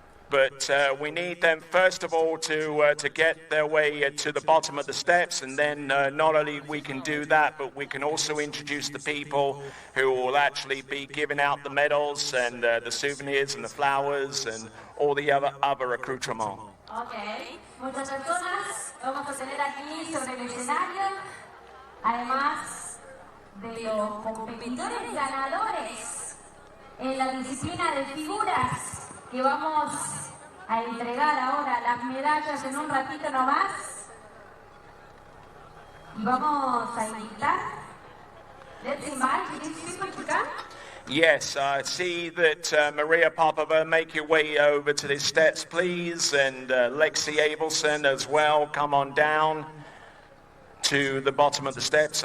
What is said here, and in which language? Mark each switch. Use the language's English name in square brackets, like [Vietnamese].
[English] But we need them, first of all, to get their way to the bottom of the steps, and then not only we can do that, but we can also introduce the people who will actually be giving out the medals and the souvenirs and the flowers and all the other accoutrements. Okay. [Spanish] Muchas personas vamos a tener aquí sobre el escenario, además de los competidores ganadores en la disciplina de figuras que vamos a entregar ahora las medallas en un ratito nomás. Y vamos a invitar. [English] Let's invite these people to come. Yes, I see that Maria Popova, make your way over to the steps, please, and Lexi Abelson as well, come on down to the bottom of the steps.